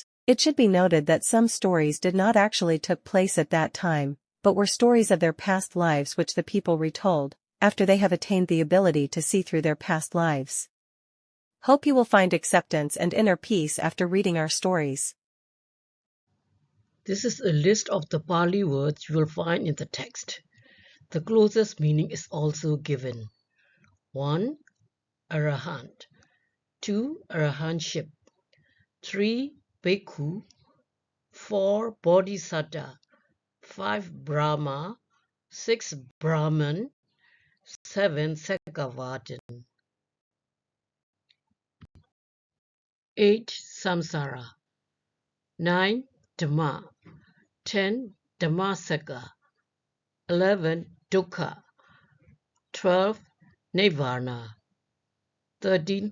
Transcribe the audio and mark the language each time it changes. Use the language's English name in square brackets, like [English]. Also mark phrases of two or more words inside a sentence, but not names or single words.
[English] It should be noted that some stories did not actually took place at that time, but were stories of their past lives which the people retold, after they have attained the ability to see through their past lives. Hope you will find acceptance and inner peace after reading our stories. This is a list of the Pali words you will find in the text. The closest meaning is also given. 1. Arahant. 2. Arahantship. 3. Bhikkhu. 4. Bodhisattva. 5. Brahma. 6. Brahman. 7. Sakavadan. 8. Samsara. 9. Dhamma. 10. Dhammasaka. 11. Dukkha. 12. Nirvana. 13.